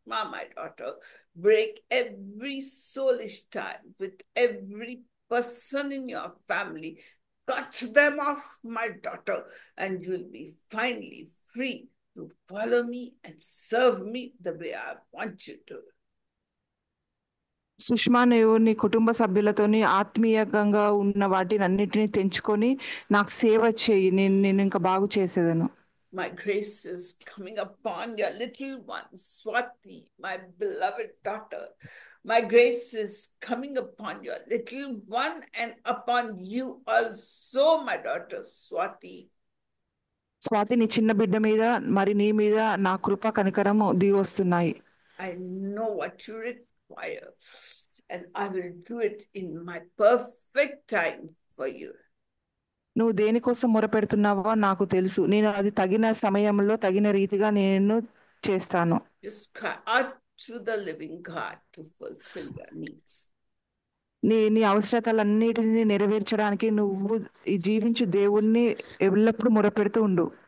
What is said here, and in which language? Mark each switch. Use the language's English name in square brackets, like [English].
[English] My daughter, break every soulish tie with every person in your family. Cut them off, my daughter, and you'll be finally free to follow me and serve me the way I want you to. [Telugu] Sushma, నువ్వు నీ కుటుంబ సభ్యులతోని ఆత్మీయంగా ఉన్న వాటిని అన్నిటినీ తెంచుకొని నాకు సేవ చేయి. నేను ఇంకా బాగు చేసేదను. [English] My grace is coming upon your little one, Swati, my beloved daughter. My grace is coming upon your little one and upon you also, my daughter Swati. [Telugu] Swathi, నీ చిన్న బిడ్డ మీద మరి నీ మీద నా కృప కనికరం దిగి వస్తున్నాయి. [English] I know what you require and I will do it in my perfect time for you. [Telugu] నువ్వు దేనికోసం మొరపెడుతున్నావో నాకు తెలుసు. నేను అది తగిన సమయంలో తగిన రీతిగా నేను చేస్తాను. [English] Just cry out to the living God to fulfill your needs. [Telugu] నీ అవసరతలన్నిటిని నెరవేర్చడానికి నువ్వు ఈ జీవించు దేవుణ్ణి ఎల్లప్పుడూ మొరపెడుతూ ఉండు.